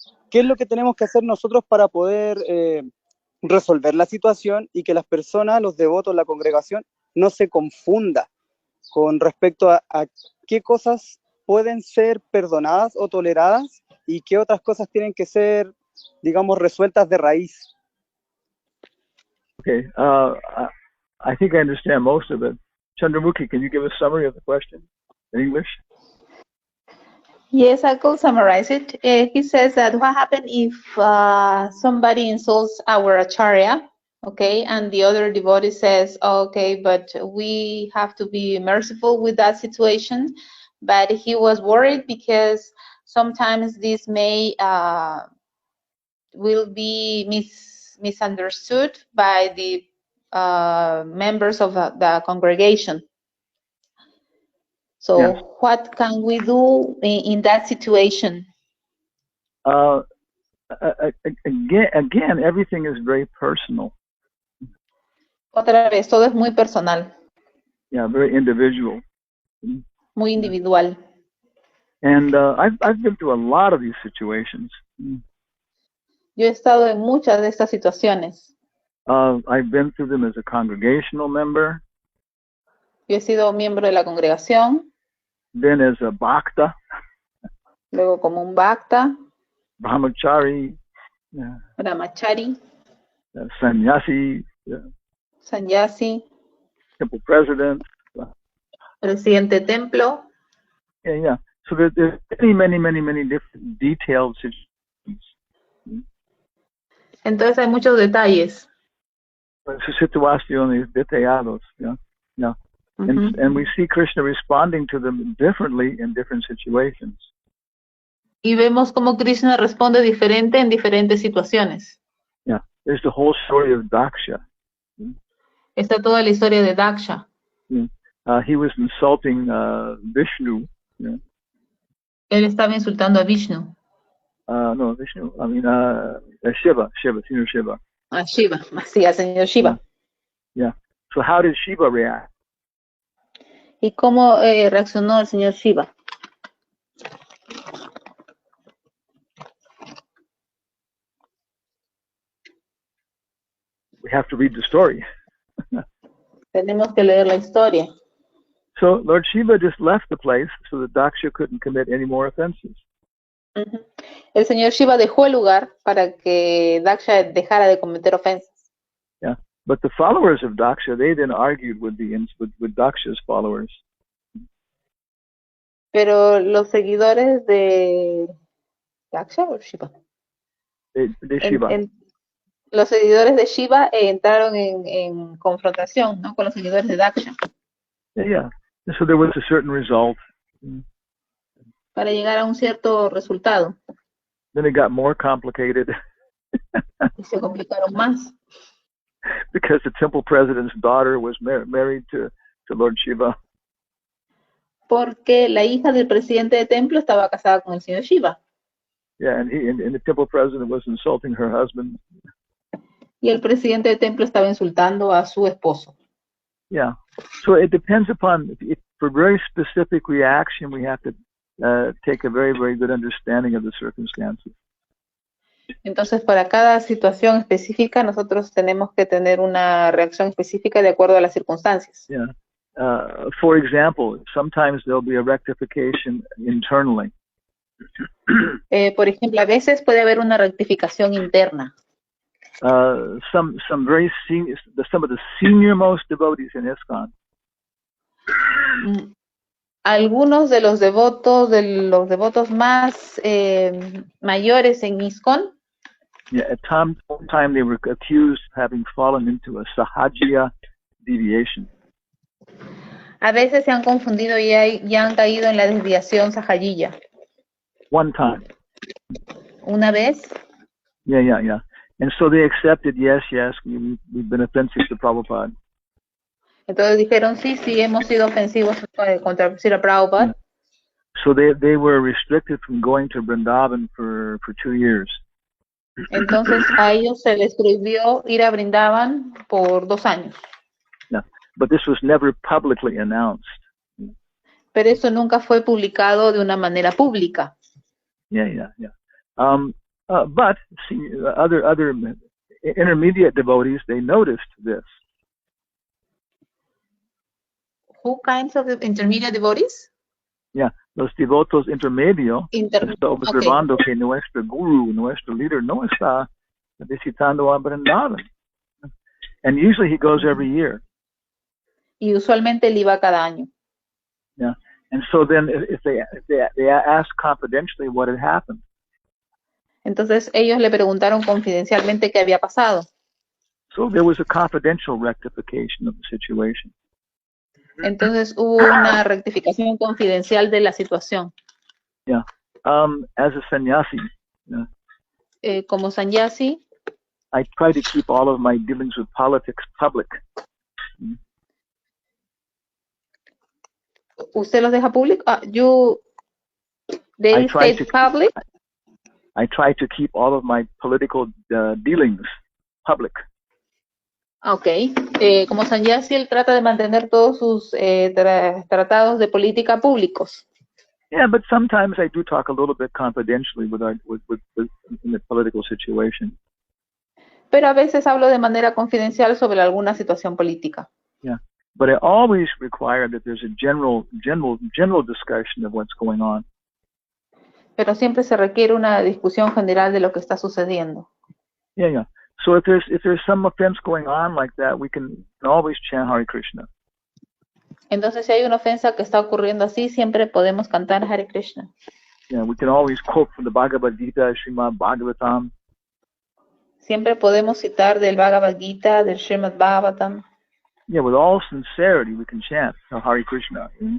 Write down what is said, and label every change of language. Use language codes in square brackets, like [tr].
[es] ¿Qué es lo que tenemos que hacer nosotros para poder resolver la situación y que las personas, los devotos, la congregación, no se confunda con respecto a qué cosas pueden ser perdonadas o toleradas y qué otras cosas tienen que ser, digamos, resueltas de raíz? [en] Okay, I think I understand most of it. Chandramukhi, can you give a summary of the question in English? Yes, I could summarize it. He says that what happens if somebody insults our acharya, okay, and the other devotee says, okay, but we have to be merciful with that situation. But he was worried because sometimes this may will be misunderstood by the members of the congregation. So yes. What can we do in that situation? Again, everything is very personal. [es] Otra vez, todo es muy personal. [en] Yeah, very individual. [es] Muy individual. [en] And I've been through a lot of these situations. [es] Yo he estado en muchas de estas situaciones. [en] I've been through them as a congregational member. [es] Yo he sido miembro de la congregación. [en] Then as a bhakta. [es] Luego como un bhakta. [en] Brahmachari. [es] Brahmachari. [en] Sannyasi. [es] Sannyasi. [en] Temple president. [es] Presidente templo. [en] Yeah. So there's many different detailed situations. [es] Entonces hay muchos detalles. Situaciones detallados, yeah. [en] And we see Krishna responding to them differently in different situations. [es] Y vemos cómo Krishna responde diferente en diferentes situaciones. [en] Yeah, there's the whole story of Daksha. [es] Está toda la historia de Daksha. [en] He was insulting Vishnu. Yeah. [es] Él estaba insultando a Vishnu. [en] No, Vishnu. I mean, Shiva, Señor Shiva. [es] Shiva, sí, al señor Shiva. [en] Yeah. So how did Shiva react? [es] ¿Y cómo reaccionó el señor Shiva? [en] We have to read the story. [es] Tenemos que leer la historia. [en] So Lord Shiva just left the place so that Daksha couldn't commit any more offenses. [es] El señor Shiva dejó el lugar para que Daksha dejara de cometer ofensas. [en] Yeah, but the followers of Daksha, they then argued with Daksha's followers. [es] Pero los seguidores de Daksha o Shiva. De Shiva. Los seguidores de Shiva entraron en confrontación, ¿no? Con los seguidores de Daksha. [en] Yeah. So there was a certain result. [es] Para llegar a un cierto resultado. [en] Then it got more complicated. [es] Y se complicaron más. [en] Because the temple president's daughter was married to Lord Shiva. [es] Porque la hija del presidente de templo estaba casada con el señor Shiva. [en] Yeah, and the temple president was insulting her husband. [es] Y el presidente de templo estaba insultando a su esposo. [en] Yeah. So it depends upon, for very specific reaction, we have to take a very, very good understanding of the circumstances. [es] Entonces, para cada situación específica, nosotros tenemos que tener una reacción específica de acuerdo a las circunstancias. [en] Yeah. For example, sometimes there'll be a rectification internally. [es] Por ejemplo, a veces puede haber una rectificación interna. [en] Some very senior, some of the senior-most devotees in ISKCON. [es] Algunos de los devotos más mayores en ISKCON. [en] Yeah, at one time they were accused of having fallen into a sahajiya deviation. [es] A veces se han confundido y han caído en la desviación sahajiya. [en] One time. [es] Una vez. [en] Yeah. And so they accepted, yes, we've been offensive to Prabhupada. [es] Entonces dijeron, sí, hemos sido ofensivos contra Srila Prabhupada. [en] Yeah. So they were restricted from going to Vrindavan for 2 years. [es] Entonces a ellos se les prohibió ir a Vrindavan por 2 años. [en] Yeah. But this was never publicly announced. [es] Pero eso nunca fue publicado de una manera pública. [en] Yeah. But other intermediate devotees, they noticed this. Who kinds of intermediate devotees? [es] Yeah, los devotos intermedios está observando que nuestro guru, nuestro líder no está visitando a Vrindavan. [en] And usually he goes every year. [es] Y usualmente él iba cada año. [en] Yeah, and so then if they ask confidentially what had happened. [es] Entonces ellos le preguntaron confidencialmente qué había pasado. [en] So there was a confidential rectification of the situation. [es] Entonces hubo una rectificación confidencial de la situación. [en] Yeah. As a sannyasi, [es] como sannyasi, [en] I try to keep all of my dealings with politics public. [es] ¿Usted los deja público? [en] They stay public? I try to keep all of my political dealings public. Okay. [es] Como sannyasi, él trata de mantener todos sus tratados de política públicos. [en] Yeah, but sometimes I do talk a little bit confidentially with in the political situation. [es] Pero a veces hablo de manera confidencial sobre alguna situación política. [en] Yeah, but I always require that there's a general discussion of what's going on. [es] Pero siempre se requiere una discusión general de lo que está sucediendo. [en] Yeah. So if there's some offense going on like that, we can always chant Hare Krishna. [es] Entonces, si hay una ofensa que está ocurriendo así, siempre podemos cantar Hare Krishna. [en] Yeah, we can always quote from the Bhagavad Gita, Srimad Bhagavatam. [es] Siempre podemos citar del Bhagavad Gita, del Srimad Bhagavatam. [en] Yeah, with all sincerity we can chant Hare Krishna.